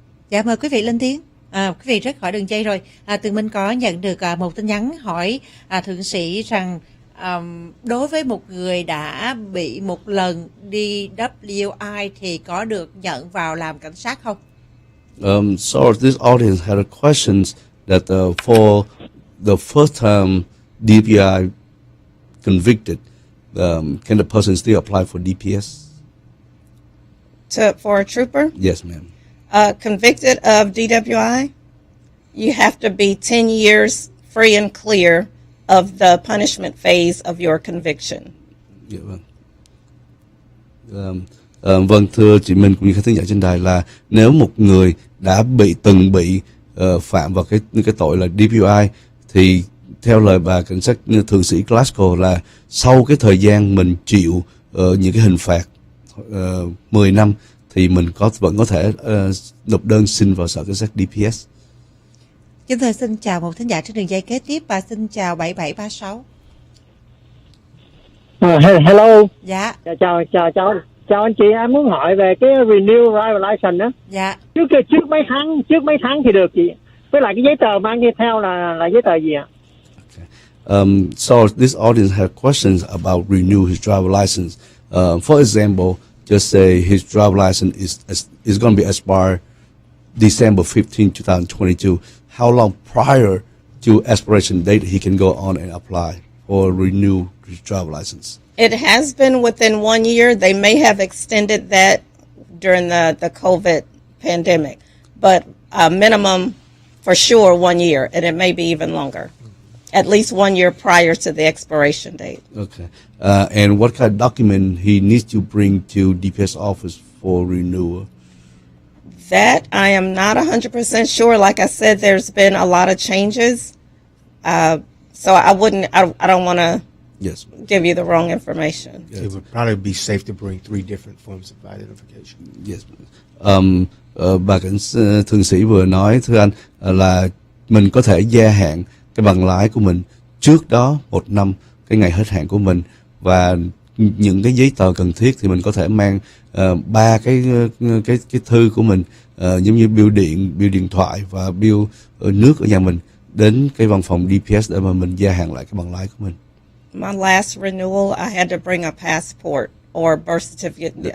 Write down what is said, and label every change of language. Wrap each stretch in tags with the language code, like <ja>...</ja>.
<vi>Dạ, mời quý vị lên tiếng. Quý vị rất khỏi đường dây rồi. Tụi mình có nhận được một tin nhắn hỏi thượng sĩ rằng đối với một người đã bị một lần DWI thì có được nhận vào làm cảnh sát không?</vi> <en>So this audience had a question that for the first time DPI convicted, can the person still apply for DPS? For a trooper? Yes, ma'am. Convicted of DWI, you have to be 10 years free and clear of the punishment phase of your conviction.</en> <vi>Dạ vâng. Vâng, thưa chị Minh cũng như các khán giả trên đài, là nếu một người đã từng bị phạm vào cái tội là DPI thì theo lời bà cảnh sát thượng sĩ Glasgow là sau cái thời gian mình chịu những cái hình phạt 10 năm thì mình vẫn có thể nộp đơn xin vào sở cảnh sát DPS. Chúng tôi xin chào một thính giả trên đường dây kế tiếp và xin chào 7736.</vi> <en>Hello.</en> <vi>Dạ. Chào cháu. Chào anh chị, em muốn hỏi về cái</vi> <en>renew driver license</en> <vi>đó. Dạ. Trước mấy tháng thì được chị. Với lại cái giấy tờ mang đi theo là giấy tờ gì ạ?</vi> <en>So this audience had questions about renew his driver license. For example, just say his driver license is going to be expired December 15, 2022. How long prior to expiration date he can go on and apply or renew his driver license? It has been within 1 year. They may have extended that during the COVID pandemic, but minimum for sure 1 year, and it may be even longer. At least 1 year prior to the expiration date. Okay. And what kind of document he needs to bring to DPS office for renewal? That I am not 100% sure. Like I said, there's been a lot of changes. So I don't want to Yes. give you the wrong information. Yes. It would probably be safe to bring 3 different forms of identification. Yes.</en> <vi>Bà cảnh thượng sĩ vừa nói thưa anh là mình có thể gia hạn cái bằng lái của mình trước đó 1 năm cái ngày hết hạn của mình, và những cái giấy tờ cần thiết thì mình có thể mang 3 cái thư của mình, giống như bill điện thoại và bill nước ở nhà mình đến cái văn phòng DPS để mà mình gia hạn lại cái bằng lái của mình.</vi> <en>My last renewal, I had to bring a passport or birth certificate.</en>